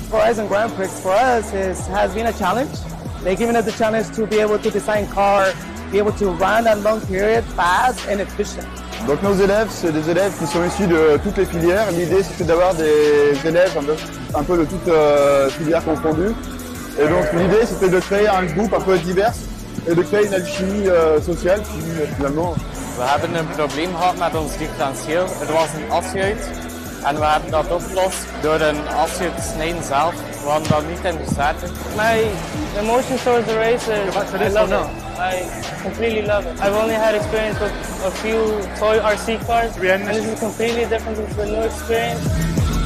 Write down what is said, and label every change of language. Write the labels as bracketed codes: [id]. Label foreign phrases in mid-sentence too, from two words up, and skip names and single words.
[en] Horizon Grand Prix for us has been a challenge. They've given us the challenge to be able to design car, be able to run at long period, fast and efficient. [fr] Donc nos élèves, c'est des élèves qui sont issus de toutes les filières. L'idée, c'était d'avoir des élèves un peu de toutes filières confondues. Et donc l'idée, c'était de créer un groupe un peu divers et de créer une alchimie sociale qui finalement... [nl] We hebben een probleem gehad met ons differentieel. Er was een asje uit en we hebben dat opgelost door een asje te snijden zelf. We hadden dat niet in de starter. [en] My emotions towards the race is I love it. I completely love it. I've only had experience with a few toy RC cars, and this is completely different. This is a new experience.